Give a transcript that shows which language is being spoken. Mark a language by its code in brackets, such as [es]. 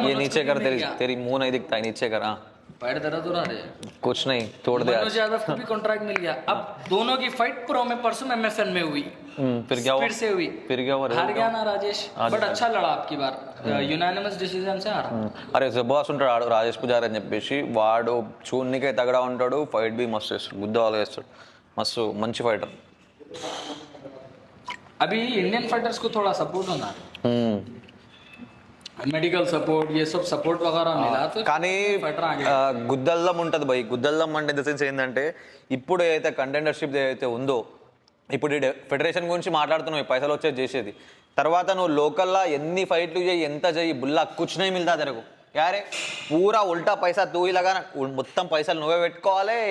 [hi] ये नीचे कर, तेरी मुंह नहीं दिखता है, नीचे कर। हाँ, पैर दर्द हो रहा है, कुछ नहीं, तोड़ दे। मनोज यादव को भी कॉन्ट्रैक्ट मिल गया। अब दोनों की फाइट प्रो में परसों MFN में हुई, फिर क्या हुआ? फिर से हुई, फिर क्या हुआ? हार गया ना राजेश, बट अच्छा लड़ा आपकी बार, [te] యునానిమస్ డిసిజన్ సే [hi] हारा। [te] అరే జబర్దస్త్ ఉంటాడు రాజేష్ పుజారి అని చెప్పేసి, వాడు చూడనికే తగడా ఉంటాడు, ఫైట్ బి మస్తు చేస్తాడు, గుద్దాలు వేస్తాడు, మస్తు మంచి ఫైటర్। [hi] अभी इंडियन फाइटर्स को थोड़ा सपोर्ट होना है, [te] మెడికల్ సపోర్ట్ [hi] ये सब సపోర్ట్ वगैरह मिला तो [te] కానీ గుద్దల్లం ఉంటుంది భయ్, గుద్దల్లం అంటే ఇన్ ద సెన్స్ ఏంటంటే ఇప్పుడు ఏదైతే కంటెండర్షిప్ ఏదైతే ఉందో ఇప్పుడు ఈ ఫెడరేషన్ గురించి మాట్లాడుతున్నావు, ఈ పైసలు వచ్చేది చేసేది. తర్వాత నువ్వు లోకల్లా ఎన్ని ఫైట్లు చేయి, ఎంత చెయ్యి, బుల్లా [hi] కుచ్ नहीं मिलता तेरे को. యారే పూరా ఉల్టా పైసా తూ [te] ఇలాగా మొత్తం పైసలు నువ్వే పెట్టుకోవాలి.